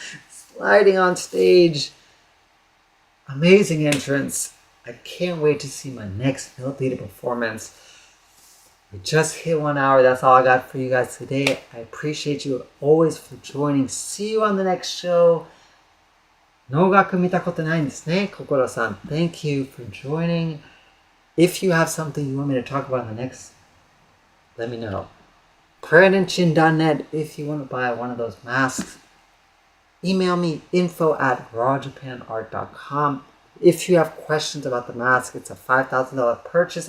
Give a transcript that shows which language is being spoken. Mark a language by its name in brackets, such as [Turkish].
[English] Sliding on stage. Amazing entrance. I can't wait to see my next Mill Theater performance. We just hit 1 hour. That's all I got for you guys today. I appreciate you always for joining. See you on the next show. [Japanese] 能楽見たことないんですね、心さん. [English] Thank you for joining. If you have something you want me to talk about in the next, let me know. PrayerAndChin.net if you want to buy one of those masks. Email me info@rawjapanart.com. If you have questions about the mask, it's a $5,000 purchase.